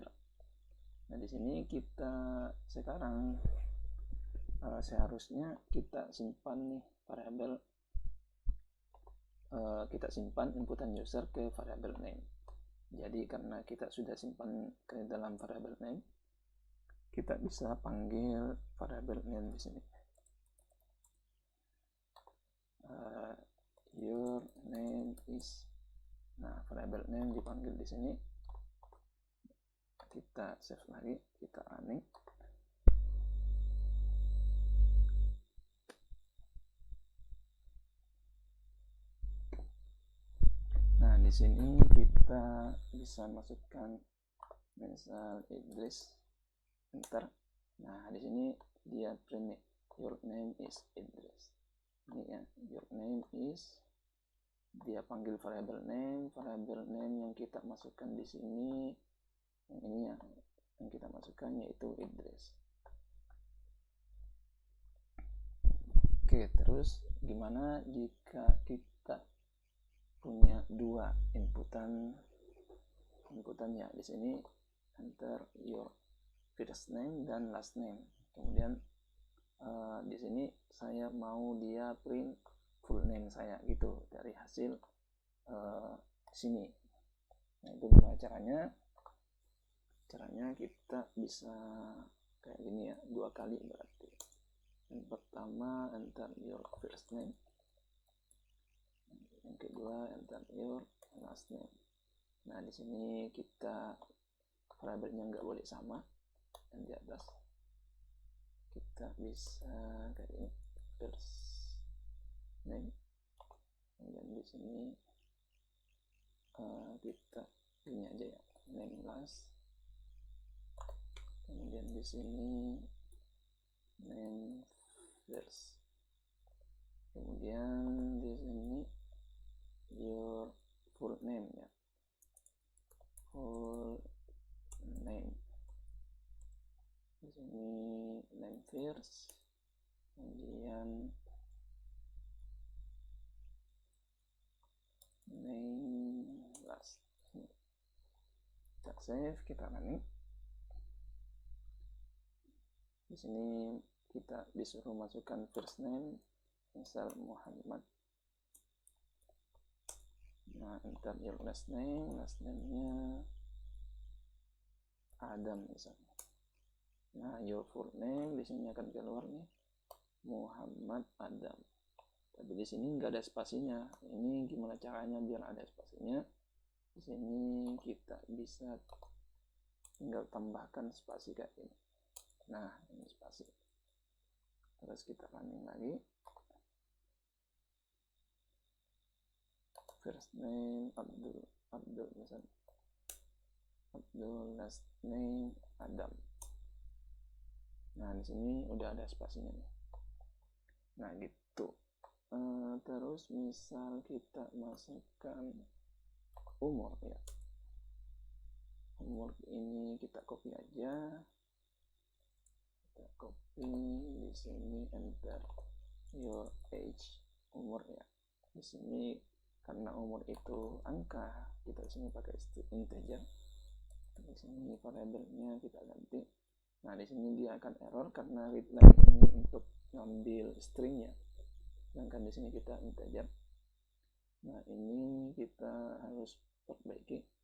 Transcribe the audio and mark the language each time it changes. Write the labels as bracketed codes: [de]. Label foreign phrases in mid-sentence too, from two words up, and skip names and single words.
[id] Nah, di sini kita sekarang seharusnya kita simpan nih variabel, kita simpan inputan user ke variabel name. Jadi karena kita sudah simpan ke dalam variabel name, kita bisa panggil variabel name di sini. [en] Your name is. [id] Nah, variabel name dipanggil di sini. Kita save lagi, kita running. Nah, di sini kita bisa masukkan misal Idris, enter. Nah, di sini dia print nih, [en] your name is Idris. [id] Ini ya, [en] your name is, [id] dia panggil variabel name yang kita masukkan di sini, yang ini ya, yang kita masukkan yaitu Idris. Oke, terus gimana jika kita punya dua inputan ya? Di sini [en] enter your first name [id] dan [en] last name. [id] Kemudian di sini saya mau dia print [en] full name [id] saya gitu dari hasil sini. Nah, itu gimana caranya? Caranya kita bisa kayak gini ya, dua kali berarti. Yang pertama [en] enter your first name, [id] yang kedua [en] enter your last name. [id] Nah, di sini kita variabelnya nggak boleh sama, dan di atas kita bisa kayak ini, [en] first name. [id] Kemudian di sini kita ini aja ya, [en] name last. [id] Kemudian di sini [en] name first. [id] Kemudian di sini [en] your full name [id] ya, [en] full name. [id] Di sini [en] name first, [id] kemudian [en] name last. [id] Kita save, kita running. Di sini kita disuruh masukkan [en] first name, [id] misal Muhammad. Nah, [en] enter your last name, [id] nya Adam misalnya. Nah, [en] your full name [id] di sini akan keluar nih, Muhammad Adam. Tapi di sini nggak ada spasinya. Ini gimana caranya biar ada spasinya? Di sini kita bisa tinggal tambahkan spasi kayak ini. Nah, ini spasi. Terus kita running lagi. [en] First name [id] Abdul misalnya. Abdul, [en] last name [id] Adam. Nah, di sini udah ada spasinya nih. Nah, gitu. Terus misal kita masukkan umur ya. Umur ini kita copy aja. Kita copy di sini, [en] enter your age, [id] umur ya. Di sini karena umur itu angka, kita di sini pakai integer. Di sini variabelnya kita ganti. Nah, di sini dia akan error karena readline ini untuk ngambil string ya. Sedangkan di sini kita integer. Nah, ini kita harus perbaiki.